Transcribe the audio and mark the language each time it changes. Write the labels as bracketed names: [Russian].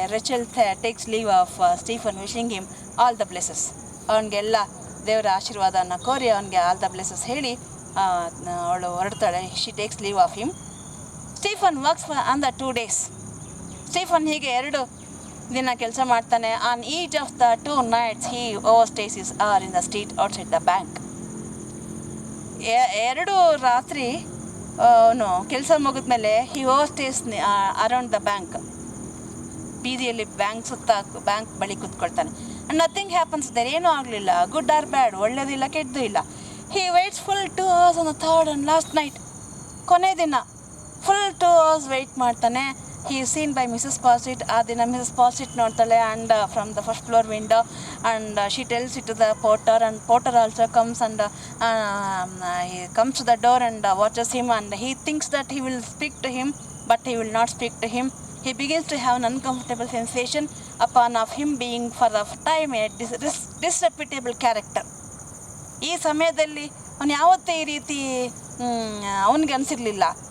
[English] Rachel takes leave of Stephen wishing him all the blesses. [Kannada] ಅವನಿಗೆಲ್ಲ ದೇವರ ಆಶೀರ್ವಾದನ ಕೋರಿ ಅವನಿಗೆ [English] all the blesses [Kannada] ಹೇಳಿ ಅವಳು ಹೊರಡ್ತಾಳೆ. [English] She takes leave of him. Stephen works on the 2 days. Stephen [Kannada] ಹೀಗೆ [English] 2 [Kannada] ದಿನ ಕೆಲಸ ಮಾಡ್ತಾನೆ. [English] On each of the 2 nights he overstays his hour in the street outside the bank. [Kannada] 2 ರಾತ್ರಿ ಅವನು ಕೆಲಸ ಮುಗಿದ್ಮೇಲೆ [English] he overstays around the bank, [Kannada] ಬೀದಿಯಲ್ಲಿ ಬ್ಯಾಂಕ್ ಬಳಿ ಕೂತ್ಕೊಳ್ತಾನೆ. [English] and nothing happens there, [Kannada] ಏನೂ ಆಗಲಿಲ್ಲ. [English] good or bad, [Kannada] ಒಳ್ಳೇದಿಲ್ಲ ಕೆಟ್ಟದ್ದು ಇಲ್ಲ. [English] he waits full 2 hours on the 3rd and last night, [Kannada] ಕೊನೆ ದಿನ ಫುಲ್ 2 hours ವೆಯ್ಟ್ ಮಾಡ್ತಾನೆ. [English] He is seen by Mrs Pasit. [Kannada] ಆ ದಿನ ಮಿಸಸ್ ಪಾಸಿಟ್ ನೋಡ್ತಾಳೆ [English] And from the first floor window and she tells it to the porter and porter also comes and he comes to the door and watches him and he thinks that he will speak to him, but he will not speak to him. He begins to have an uncomfortable sensation upon of him being for the time a disreputable character. [Kannada] ಈ ಸಮಯದಲ್ಲಿ ಅವನು ಯಾವತ್ತೂ ಈ ರೀತಿ ಅವನಿಗೆ ಅನಿಸಿರ್ಲಿಲ್ಲ.